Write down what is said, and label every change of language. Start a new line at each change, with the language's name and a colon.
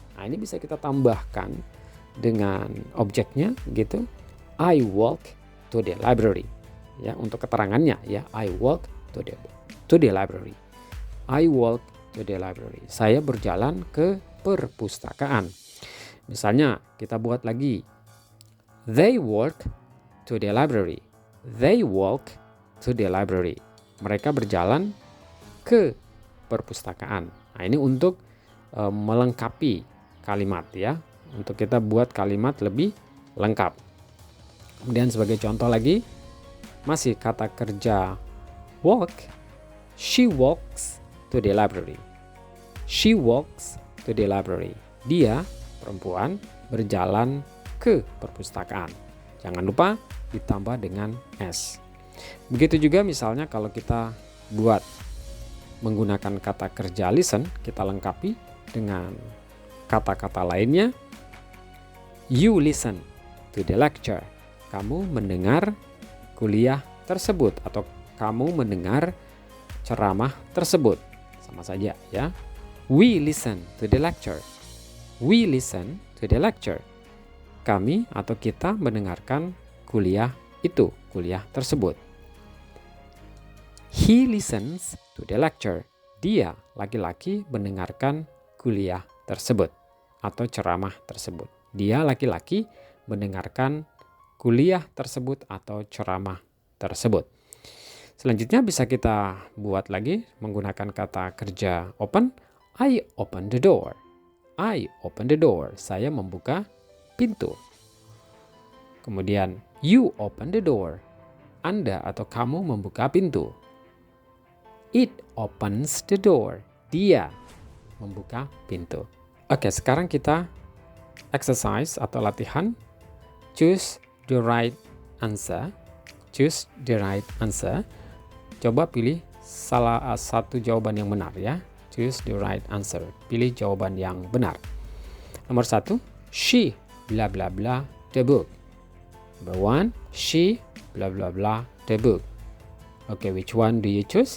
Indonesian: Nah, ini bisa kita tambahkan dengan objeknya gitu.
English: I walk to the library.
Indonesian: Ya, untuk keterangannya ya,
English: I walk to the library. I walk to the library.
Indonesian: Saya berjalan ke perpustakaan. Misalnya kita buat lagi.
English: They walk to the library. They walk to the library.
Indonesian: Mereka berjalan ke perpustakaan. Nah, ini untuk melengkapi kalimat ya. Untuk kita buat kalimat lebih lengkap. Kemudian sebagai contoh lagi, masih kata kerja walk.
English: She walks to the library. She walks to the library.
Indonesian: Dia, perempuan, berjalan ke perpustakaan. Jangan lupa ditambah dengan S. Begitu juga misalnya kalau kita buat menggunakan kata kerja listen, kita lengkapi dengan kata-kata lainnya.
English: You listen to the lecture.
Indonesian: Kamu mendengar kuliah tersebut atau kamu mendengar ceramah tersebut. Sama saja ya.
English: We listen to the lecture. We listen to the lecture.
Indonesian: Kami atau kita mendengarkan kuliah itu, kuliah tersebut.
English: He listens to the lecture.
Indonesian: Dia, laki-laki, mendengarkan kuliah tersebut atau ceramah tersebut. Dia, laki-laki, mendengarkan kuliah tersebut atau ceramah tersebut. Selanjutnya bisa kita buat lagi menggunakan kata kerja open.
English: I open the door. I open the door.
Indonesian: Saya membuka pintu. Kemudian
English: you open the door.
Indonesian: Anda atau kamu membuka pintu.
English: It opens the door.
Indonesian: Dia membuka pintu. Oke, sekarang kita exercise atau latihan.
English: Choose the right answer. Choose the right answer.
Indonesian: Coba pilih salah satu jawaban yang benar ya.
English: Choose the right answer.
Indonesian: Pilih jawaban yang benar.
English: Nomor 1, she bla bla bla the book. Number 1, she bla bla bla the book. Oke, which one do you choose?